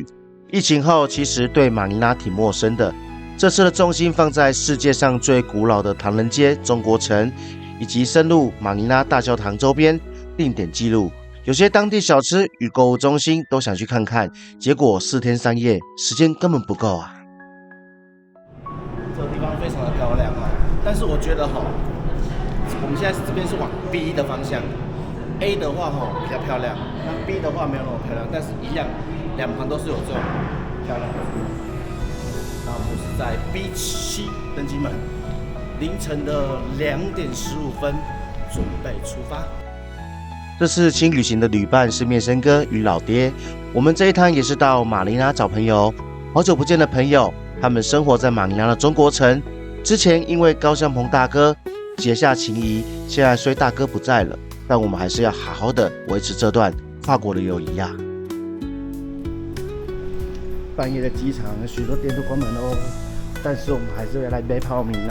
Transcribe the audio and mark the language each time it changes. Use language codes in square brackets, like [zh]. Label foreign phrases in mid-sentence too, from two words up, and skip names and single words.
[zh] 疫情後，其實對馬尼拉挺陌生的。這次的重心放在世界上最古老的唐人街中國城，以及深入馬尼拉大教堂周邊定點記錄。有些當地小吃與購物中心都想去看看，結果4天3夜時間根本不夠啊！這個地方非常的漂亮哦，但是我覺得我們現在這邊是往 B 的方向 ，A 的話比較漂亮，那 B 的話沒有那麼漂亮，但是一樣，兩旁都是有這種漂亮的。那我們是在 B7登機門。凌晨的2點15分，準備出發。這次輕旅行的旅伴是面生哥與老爹，我們這一趟也是到馬尼拉找朋友。好久不見的朋友，他們生活在馬尼拉的中國城。之前因為高相鵬大哥結下情誼，現在雖大哥不在了，但我們還是要好好的維持這段跨國的友誼呀。半夜的機場，許多店都關門哦，但是我們還是要來買泡麵啊。